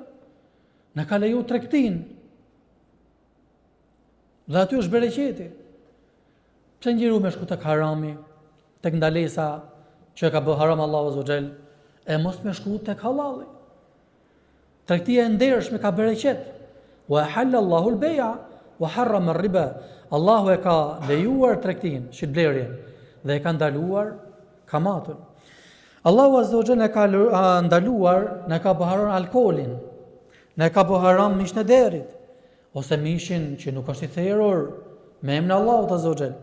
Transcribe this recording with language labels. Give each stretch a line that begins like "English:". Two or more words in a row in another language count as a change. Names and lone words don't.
Albanian: Na ka leju tregtin. Dhe aty është bereqeti. Pse njeriu me shku tek harami, tek ndalesa që ka bërë haram Allahu
Arabic: azza wa jall,
Albanian: e mos me shku tek halali. Tregtia e ndershme ka bereqet.
Arabic: Wa halal Allahu al-bay'a wa harrama ar-riba.
Albanian: Allahu e ka lejuar tregtin, shitblerjen, dhe e ka ndaluar kamatën. Allahu
Arabic: azza wa jalla
Albanian: e ka ndaluar, ne ka bërë haram alkoolin, ne ka bërë haram mishin e derit, ose mishin që nuk është i therrur me emrin e Allahut
Arabic: azza wa jalla.